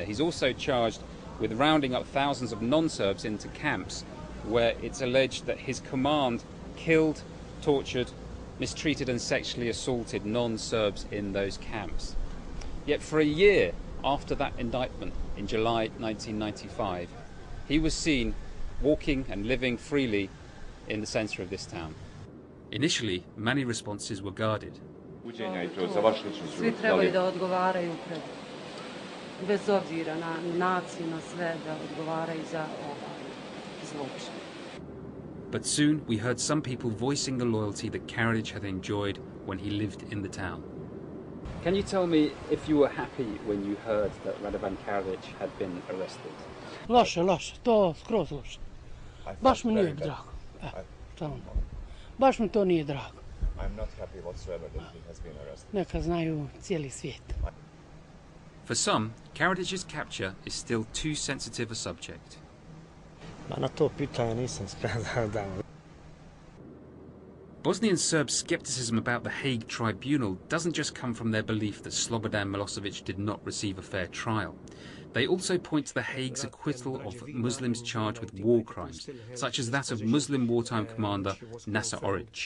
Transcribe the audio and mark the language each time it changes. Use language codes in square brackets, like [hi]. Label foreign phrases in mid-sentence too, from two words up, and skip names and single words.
[en] He's also charged with rounding up thousands of non-Serbs into camps where it's alleged that his command killed, tortured, mistreated and sexually assaulted non-Serbs in those camps. Yet for a year after that indictment, in July 1995, he was seen walking and living freely in the centre of this town. Initially, many responses were guarded. [sr] Svi trebaju da odgovaraju pred, bez obzira na naciju, na sve, da odgovaraju za zločin. [en] But soon we heard some people voicing the loyalty that Karadzic had enjoyed when he lived in the town. Can you tell me if you were happy when you heard that Radovan Karadzic had been arrested? [sr] Loše, to skroz loše. Baš mi nije drago. Baš mi to nije drago. [en] I'm not happy whatsoever that he has been arrested. [sr] Neka znaju cijeli svijet. [en] For some, Karadzic's capture is still too sensitive a subject. [sr] Na to pitanje nisam spreman da. [en] Bosnian Serb skepticism about the Hague Tribunal doesn't just come from their belief that Slobodan Milosevic did not receive a fair trial. They also point to the Hague's acquittal of Muslims charged with war crimes, such as that of Muslim wartime commander Nasser Oric.